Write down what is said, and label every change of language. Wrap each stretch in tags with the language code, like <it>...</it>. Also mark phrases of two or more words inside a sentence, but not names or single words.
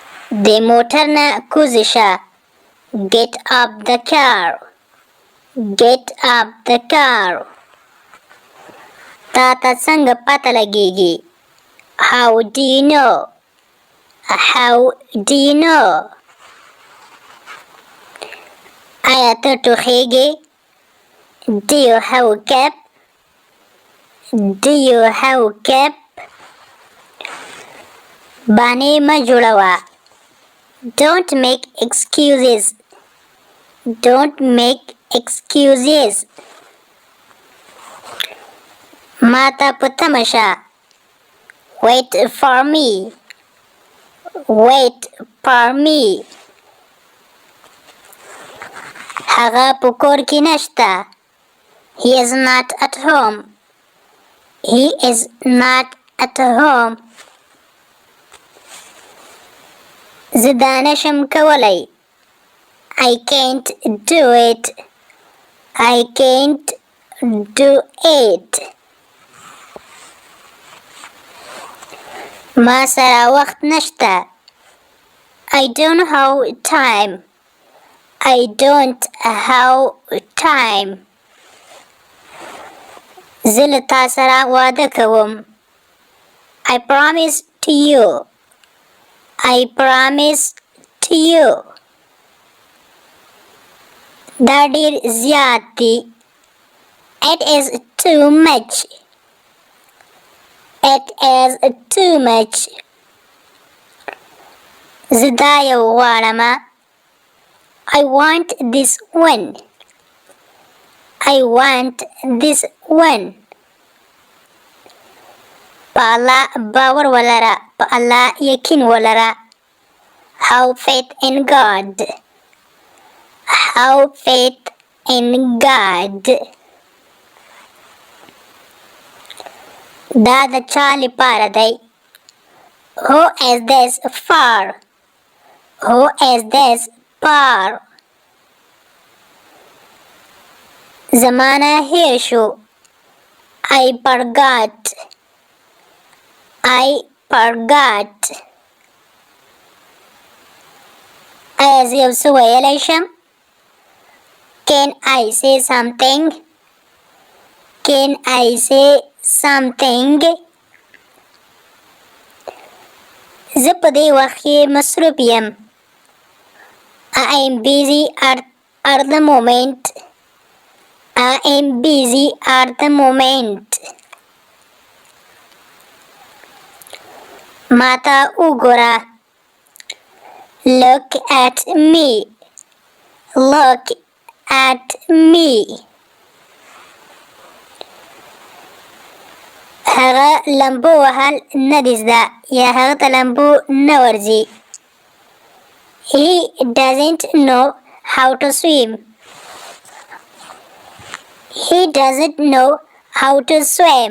<ps>د موټر نه کوزه شه.</ps> <en>Get up the car. Get up the car.</en> <ps>تا ته څنګه پته لګیږي؟</ps> <en>How do you know? How do you know?</en> <ps>آیا ته ټوخیږې؟</ps> <en>Do you have a cap? Do you have a cap?</en> <ps>بانې مه جوړوه.</ps> <en>Don't make excuses. Don't make excuses.</en> <ps>ما ته په تمه شه.</ps> <en>Wait for me. Wait for me.</en> <ps>هغه په کور کې نشته.</ps> <en>He is not at home. He is not at home.</en> <ps>زه دا نشم کولی.</ps> <en>I can't do it. I can't do it.</en> <ps>ما سره وخت نشته.</ps> <en>I don't have time. I don't have time.</en> <ps>زه له تا سره واده کوم.</ps> <en>I promise to you. I promise to you.</en> <ps>دا ډیر زیات دی.</ps> <en>It is too much. It is too much.</en> <ps>زه دا یو غواړم.</ps> <en>I want this one. I want this one.</en> <ps>په الله باور ولره. په الله یقین ولره.</ps> <en>Have faith in God. Have faith in God.</en> <ps>دا د چا لپاره دی؟</ps> <en>Who is this for? Who is this for?</en> <ps>زمانه هیر شو.</ps> <en>I forgot. I forgot.</en> <ps>ایا زه یو څه ویلی شم؟</ps> <en>Can I say something? Can I say something?</en> <ps>زه په دې وخت کې مصروف یم.</ps> <en>I am busy at the moment. I am busy at the moment.</en> <ps>ما ته وګوره.</ps> <en>Look at me. Look at me.</en> <ps>هغه لمبو وهل نه دي زده یا هغه ته لمبو نه ورځي.</ps> <en>He doesn't know how to swim. He doesn't know how to swim.</en>